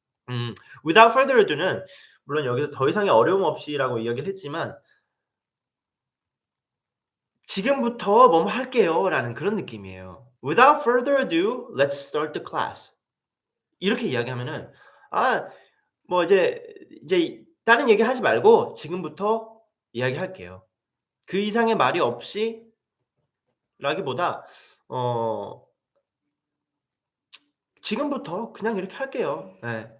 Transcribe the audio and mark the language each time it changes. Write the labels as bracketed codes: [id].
[ko] 음 [en] without further ado [ko] 는 물론 여기서 더 이상의 어려움 없이라고 이야기를 했지만 "지금부터 뭐뭐 할게요."라는 그런 느낌이에요. [en] "Without further ado, let's start the class." [ko] 이렇게 이야기하면은 아 뭐 이제 다른 얘기하지 말고 지금부터 이야기할게요. 그 이상의 말이 없이 라기보다 어 지금부터 그냥 이렇게 할게요. 예.